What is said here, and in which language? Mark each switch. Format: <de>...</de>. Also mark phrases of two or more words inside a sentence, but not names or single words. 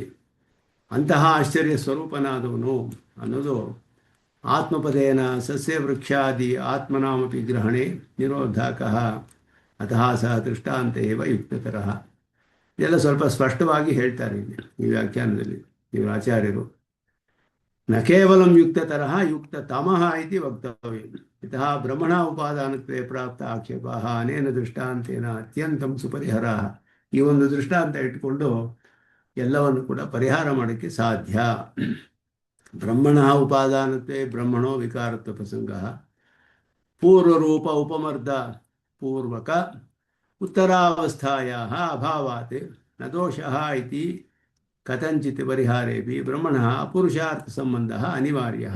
<kn>ಅಂತಹ ಆಶ್ಚರ್ಯ ಸ್ವರೂಪನಾದವನು ಅನ್ನೋದು</kn> <sa>ಆತ್ಮಪದೇನ ಸಸ್ಯ ವೃಕ್ಷಾದಿ ಆತ್ಮನಾಮಪಿ ಗ್ರಹಣೆ ನಿರೋಧಕಃ ಅತಃ ಸಹ ದೃಷ್ಟಾಂತ ಏವ ಯುಕ್ತತರಃ.</sa> <kn>ಇದೆಲ್ಲ ಸ್ವಲ್ಪ ಸ್ಪಷ್ಟವಾಗಿ ಹೇಳ್ತಾರೆ ಇಲ್ಲಿ ಈ ವ್ಯಾಖ್ಯಾನದಲ್ಲಿ ಇವರು ಆಚಾರ್ಯರು.</kn> <sa>ನ ಕೇವಲಂ ಯುಕ್ತತರಃ ಯುಕ್ತತಮಃ ಇತಿ ವಕ್ತವ್ಯಂ. ಇತಃ ಬ್ರಹ್ಮಣ ಉಪಾದಾನತ್ವೇ ಪ್ರಾಪ್ತ ಆಕ್ಷೇಪಃ ಅನೇನ ದೃಷ್ಟಾಂತೇನ ಅತ್ಯಂತಂ ಸುಪರಿಹರಃ.</sa> <kn>ಈ ಒಂದು ದೃಷ್ಟಾಂತ ಇಟ್ಟುಕೊಂಡು ಎಲ್ಲವನ್ನು ಕೂಡ ಪರಿಹಾರ ಮಾಡೋಕ್ಕೆ ಸಾಧ್ಯ.</kn> <sa>ಬ್ರಹ್ಮಣ ಉಪಾದಾನತ್ವೇ ಬ್ರಹ್ಮಣೋ ವಿಕಾರತ್ವ ಪ್ರಸಂಗ ಪೂರ್ವರೂಪ ಉಪಮರ್ದ ಪೂರ್ವಕ ಉತ್ತರಾವಸ್ಥಾಯಾಃ ಅಭಾವಾತ್ ನ ದೋಷಃ ಇತಿ ಕಥಂಚಿತ್ ಪರಿಹಾರೇಪಿ ಬ್ರಹ್ಮಣಃ ಪುರುಷಾರ್ಥ ಸಂಬಂಧಃ ಅನಿವಾರ್ಯಃ.</sa>